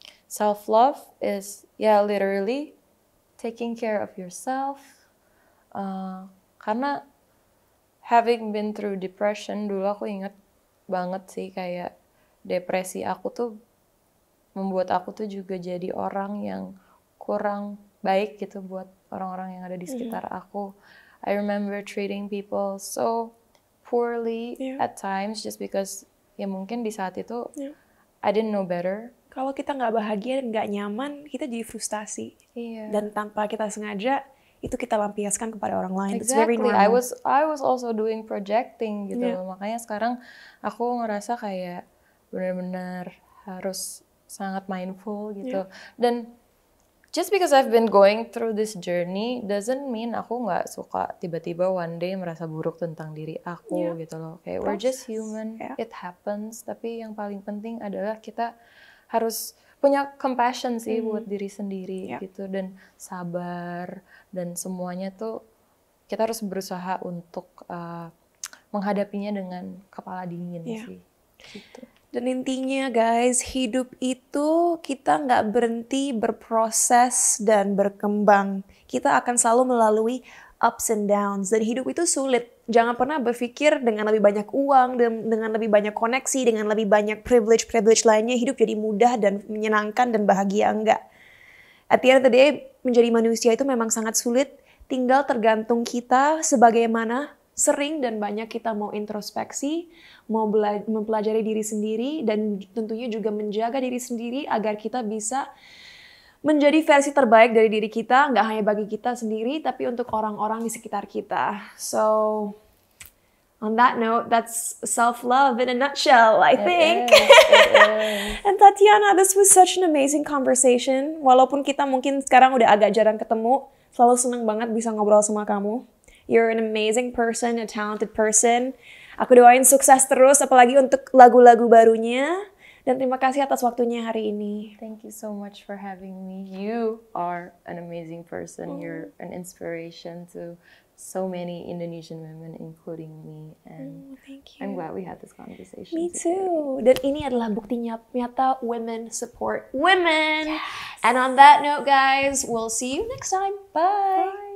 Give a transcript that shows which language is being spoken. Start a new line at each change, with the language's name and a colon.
English: Self-love is literally taking care of yourself.
Indonesian: Karena
English: having been through depression,
Indonesian: dulu aku ingat banget sih kayak depresi aku tuh membuat aku tuh juga jadi orang yang kurang baik gitu buat orang-orang yang ada di sekitar aku.
English: I remember treating people so poorly at times just because
Indonesian: ya mungkin di saat itu
English: I didn't know better.
Indonesian: Kalau kita nggak bahagia dan nggak nyaman, kita jadi frustasi. Dan tanpa kita sengaja, itu kita lampiaskan kepada orang lain.
English: Exactly. It's very normal. I was also doing projecting gitu.
Indonesian: Makanya sekarang aku ngerasa kayak benar-benar harus sangat mindful gitu. Dan
English: just because I've been going through this journey doesn't mean
Indonesian: aku nggak suka tiba-tiba
English: one day
Indonesian: merasa buruk tentang diri aku gitu loh.
English: Kayak we're just human, it happens.
Indonesian: Tapi yang paling penting adalah kita harus punya compassion sih buat diri sendiri gitu, dan sabar, dan semuanya tuh kita harus berusaha untuk menghadapinya dengan kepala dingin sih gitu. Dan intinya guys, hidup itu kita nggak berhenti berproses dan berkembang. Kita akan selalu melalui
English: ups and downs,
Indonesian: dan hidup itu sulit. Jangan pernah berpikir dengan lebih banyak uang, dengan lebih banyak koneksi, dengan lebih banyak privilege lainnya, hidup jadi mudah dan menyenangkan dan bahagia. Enggak.
English: At the end of the day,
Indonesian: menjadi manusia itu memang sangat sulit. Tinggal tergantung kita sebagaimana sering dan banyak kita mau introspeksi, mau mempelajari diri sendiri, dan tentunya juga menjaga diri sendiri agar kita bisa menjadi versi terbaik dari diri kita, nggak hanya bagi kita sendiri, tapi untuk orang-orang di sekitar kita.
English: So, on that note, that's self-love in a nutshell, I think. It is. And Tatiana, this was such an amazing conversation.
Indonesian: Walaupun kita mungkin sekarang udah agak jarang ketemu, selalu seneng banget bisa ngobrol sama kamu.
English: You're an amazing person, a talented person.
Indonesian: Aku doain sukses terus, apalagi untuk lagu-lagu barunya. Dan terima kasih atas waktunya hari ini.
English: Thank you so much for having me. You are an amazing person. You're an inspiration to so many Indonesian women, including me. And Thank I'm glad we had this conversation. Me today. too.
Indonesian: Dan ini adalah bukti nyata
English: women support women. Yes. And on that note, guys, we'll see you next time. Bye.